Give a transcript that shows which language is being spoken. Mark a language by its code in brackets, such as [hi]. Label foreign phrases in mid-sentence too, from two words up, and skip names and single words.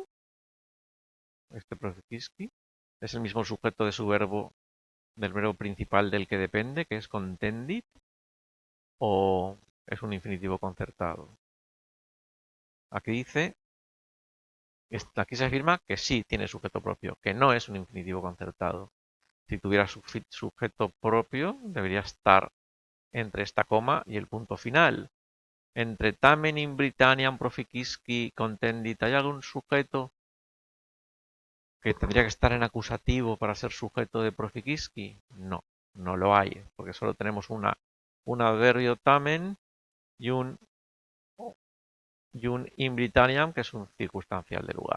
[es] Este Proficisci es el mismo sujeto de su verbo, del verbo principal del que depende, que es contendit, o es un infinitivo concertado. Aquí se afirma que sí tiene sujeto propio, que no es un infinitivo concertado. Si tuviera sujeto propio, debería estar entre esta coma y el punto final. [la] Entre tamen in Britanniam proficisci contendit, [es] ¿hay algún sujeto que tendría que estar en acusativo para ser sujeto de proficisci? No, no lo hay, porque solo tenemos un adverbio tamen y un in Britanniam, que es un circunstancial de lugar.